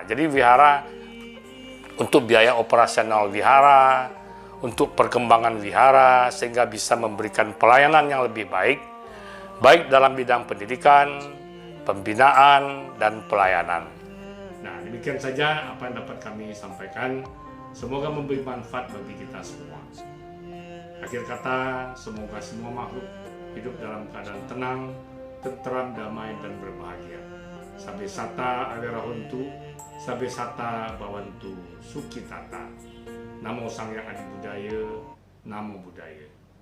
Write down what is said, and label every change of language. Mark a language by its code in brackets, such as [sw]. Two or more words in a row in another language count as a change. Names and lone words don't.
[id] Jadi wihara untuk biaya operasional wihara, untuk perkembangan wihara, sehingga bisa memberikan pelayanan yang lebih baik dalam bidang pendidikan, pembinaan, dan pelayanan. Nah, demikian saja apa yang dapat kami sampaikan. Semoga memberi manfaat bagi kita semua. Akhir kata, semoga semua makhluk hidup dalam keadaan tenang, tentram, damai, dan berbahagia. [pi] Sabe sata awirahuntu, sabe sata bawantu sukitata. Namo Sang Hyang Adi Budaya, Namo Buddhaya.